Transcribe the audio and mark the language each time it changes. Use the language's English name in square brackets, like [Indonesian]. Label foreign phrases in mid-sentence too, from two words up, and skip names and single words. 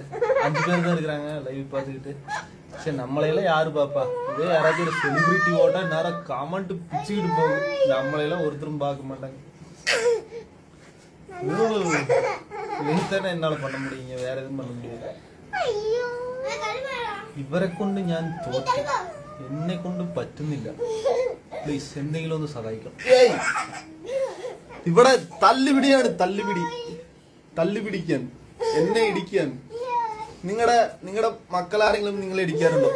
[Tamil] 5 பேர் தான் இருக்கிறாங்க லைவ் பார்த்துக்கிட்டு. சரி நம்மளையெல்லாம் யாரு பாப்பா? இதே யாராச்சும் ஒரு செலிபிரிட்டி ஓட்டா நேரம் கமெண்ட் பிச்சுக்கிட்டு போகும். நம்மளையெல்லாம் ஒருத்தரும் பார்க்க மாட்டாங்க. என்னால பண்ண முடியுங்க. வேற எதுவும் பண்ண முடியாது. [Malayalam] ഇവരെ കൊണ്ട് ഞാൻ തോറ്റു. എന്നെ കൊണ്ട് പറ്റുന്നില്ല. പ്ലീസ് എന്തെങ്കിലും ഒന്ന് സഹായിക്കണം. ഇവിടെ തല്ലുപിടിയാണ്. തല്ലുപിടിക്കാൻ എന്നെ ഇടിക്കാൻ. നിങ്ങളുടെ മക്കളാരെങ്കിലും നിങ്ങളെ ഇടിക്കാറുണ്ടോ?